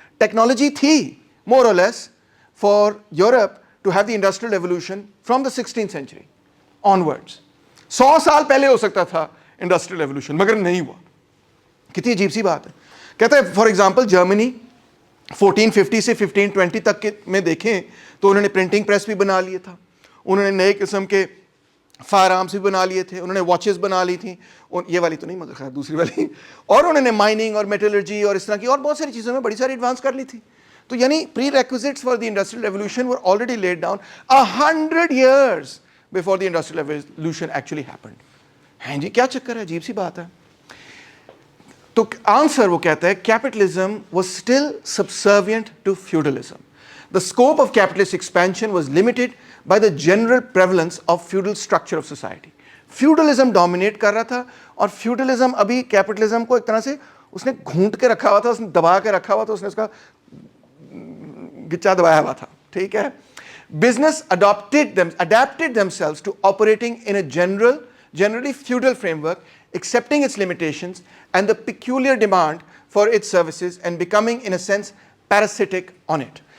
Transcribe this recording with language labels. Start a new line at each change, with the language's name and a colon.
English: Technology
Urdu: تھی
English: more or less for Europe to have the industrial revolution from the 16th century onwards.
Urdu: 100 سال پہلے ہو سکتا تھا industrial revolution, مگر نہیں ہوا. کتنی عجیب سی بات ہے. کہتا ہے فار ایگزامپل جرمنی 1450 سے 1520 تک کے میں دیکھیں تو انہوں نے پرنٹنگ پریس بھی بنا لیے تھا, انہوں نے نئے قسم کے فائر آرمس بھی بنا لیے تھے, انہوں نے واچز بنا لی تھیں, یہ والی تو نہیں مگر خیر دوسری والی, اور انہوں نے مائننگ اور میٹلرجی اور اس طرح کی اور بہت ساری چیزوں میں بڑی ساری ایڈوانس کر لی تھی. تو یعنی
English: Prerequisites for the industrial revolution were already laid down 100 years before the industrial revolution actually happened.
Urdu: ہاں جی کیا چکر ہے, عجیب سی بات ہے. تو آنسر وہ کہتا ہے
English: capitalism was still subservient to feudalism. The scope of capitalist expansion was limited by the general prevalence of feudal structure of society.
Urdu: Feudalism dominate کر رہا تھا, اور feudalism ابھی capitalism کو ایک طرح سے اس نے گھونٹ کے رکھا ہوا تھا, اس نے دبا کے رکھا ہوا تھا, اس نے اس کا گچا دبایا ہوا تھا. ٹھیک ہے.
English: Business adapted themselves to operating in a generally feudal framework, accepting its limitations and the peculiar demand for its services and becoming in a sense parasitic on it.